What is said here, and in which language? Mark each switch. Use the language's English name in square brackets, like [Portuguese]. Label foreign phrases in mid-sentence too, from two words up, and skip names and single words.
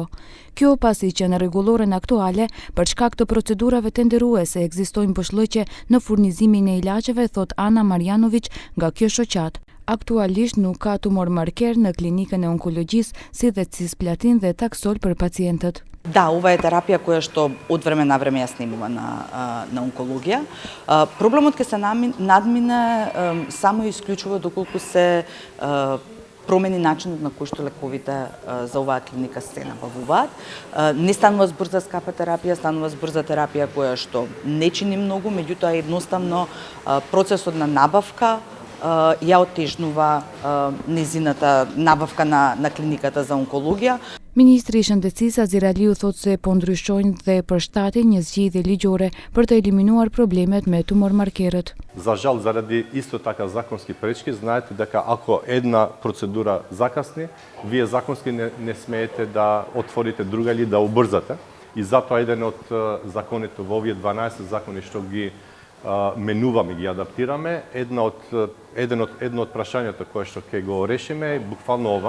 [Albanian] Kjo pasi që në rregulloren aktuale, për shkak të procedurave tenderuese ekzistojnë boshllëqe në furnizimin e ilaçeve, thot Ana Marjanović nga kjo shoqat. Aktualisht nuk ka tumor marker në klinikën e onkologjisë, si dhe cisplatin dhe taksol për pacientët. [Macedonian] Да, ова е терапија која што од време на време ја снимува на онкологија. Проблемот ќе се надмине само и исклучува доколку се промени начинот на кој што лековите за оваа клиника се набавуваат. Не станува збор за скапа терапија, станува збор за терапија која што не чини многу, меѓутоа едноставно процесот на набавка ја оттежнува незината набавка на клиниката за онкологија. [Albanian] Ministri I Shëndetësisë Aziraliu thot se po ndryshojnë dhe përshtatin një zgjidhje ligjore për të eliminuar problemet me tumor markerët. [Macedonian] За жал, заради исто така законски пречки, знаете дека ако една процедура закасни, вие законски не смеете да отворите друга или да убрзате. И затоа еден од законите во овие 12 закони што ги менуваме, ги адаптираме, едно од прашањата кое што ќе го решиме е буквално ова.